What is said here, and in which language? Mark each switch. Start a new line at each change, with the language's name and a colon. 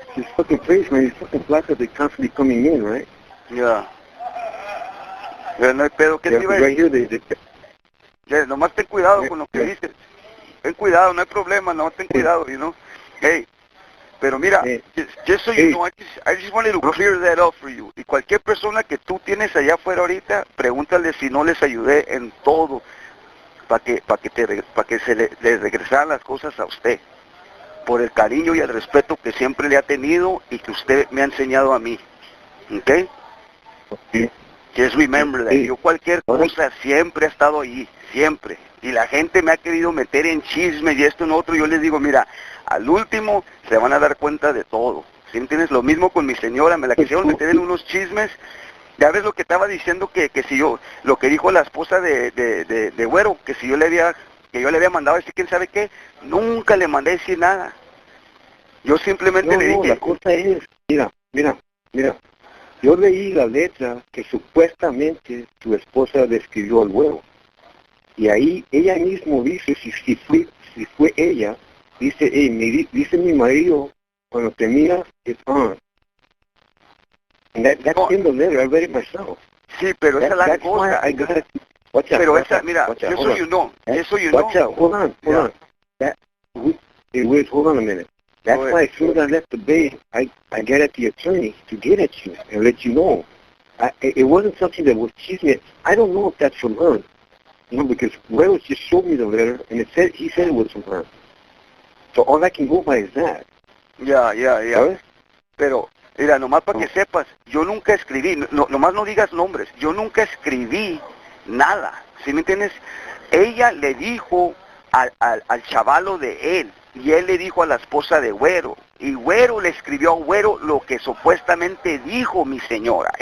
English: It's fucking crazy, man. It's fucking black that they constantly coming in, right?
Spanish: Ya. Ya no hay pedo. ¿Qué te iba a
English: Right
Spanish: decir?
English: here,
Spanish: Ya, nomás ten cuidado con lo que dices. Ten cuidado, no hay problema, no, ten cuidado, you know.
English: Hey, pero mira, just so you know, I just wanted to clear that up for you.
Spanish: Y cualquier persona que tú tienes allá afuera ahorita, pregúntale si no les ayudé en todo para que les regresaran las cosas a usted, por el cariño y el respeto que siempre le ha tenido y que usted me ha enseñado a mí. ¿Ok? Just remember that. Yo cualquier cosa siempre he estado allí, siempre. Y la gente me ha querido meter en chisme y esto en otro. Yo les digo, mira, al último se van a dar cuenta de todo. ¿Sí me entiendes? Lo mismo con mi señora, me la quisieron meter en unos chismes. Ya ves lo que estaba diciendo que si yo, lo que dijo la esposa de Güero, que si yo le había mandado a decir quién sabe qué, nunca le mandé a decir nada. Yo simplemente le dije... la cosa es, mira, yo leí la letra que supuestamente tu esposa le escribió al Güero. Y ahí ella mismo dice, si fue ella, dice, dice mi marido, cuando te miras, it's on.
English: And that's in the letter, I read it myself.
Spanish: Sí, pero esa es la cosa. Pero esa, mira, eso you know.
English: Hold on. Hold on a minute. That's why as soon as I left the bay, I got at the attorney to get at you and let you know. It wasn't something that was chisme. I don't know if that's from her. Because Wells just showed me the letter, and he said it was from her. So all I can go by is that.
Spanish: Ya. ¿Sabes? Pero, mira, nomás para que sepas, yo nunca escribí, nomás no digas nombres, yo nunca escribí nada, ¿sí me entiendes? Ella le dijo al chavalo de él, y él le dijo a la esposa de Güero, y Güero le escribió a Güero lo que supuestamente dijo mi señora.